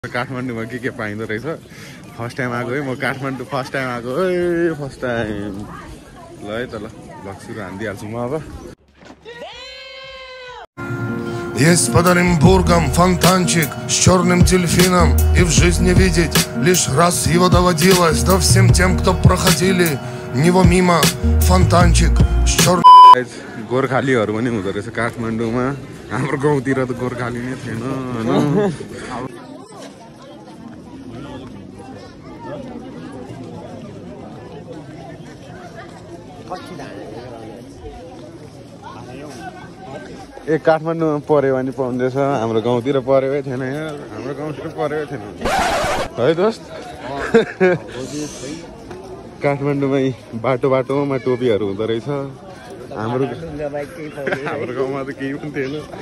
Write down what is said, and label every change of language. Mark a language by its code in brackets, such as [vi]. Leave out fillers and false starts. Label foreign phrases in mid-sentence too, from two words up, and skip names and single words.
[ne] काठमाडौँमा के पाइँदो रहेछ [en] first time [ne] आएको है म काठमाडौँ [en] first time [ne] आएको है [en] first time [ne] ल है त ल लक्ष्मी हान्दिहाल्छु म अब [ru] Есть под Оренбургом фонтанчик с черным дельфином, и в жизни видеть лишь раз его доводилось. Да всем тем, кто проходили него мимо, фонтанчик с черным... [ne] गोर्खालीहरू पनि हुँदो रहेछ काठमाडौँमा हाम्रो गाउँतिर त गोर्खाली नै थिएन हैन ए काठमाडौँमा पर्यो भने पाउँदैछ हाम्रो गाउँतिर परेकै थिएन यार हाम्रो गाउँतिर परेकै थिएन है दोस्त काठमाडौँमै बाटो बाटोमा टोपीहरू हुँदो रहेछ हाम्रो गाउँमा त केही पनि थिएन